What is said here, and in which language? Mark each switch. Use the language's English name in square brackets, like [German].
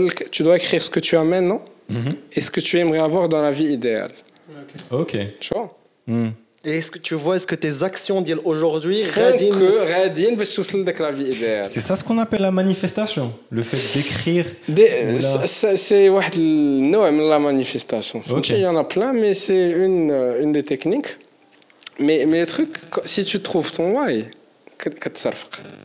[French] Tu dois écrire ce que tu as maintenant et ce que tu aimerais avoir dans la vie idéale. Ok. Tu vois. Et est-ce que tes actions d'aujourd'hui [Arabic] غاديين باش توصل لك [French] la vie idéale. C'est ça ce qu'on appelle la manifestation, le fait d'écrire. [Arabic] C'est واحد النوع من [French] la manifestation. Ok. Il y en a plein, mais c'est une des techniques. Mais le truc, si tu trouves ton why, [Arabic] كتصرفق.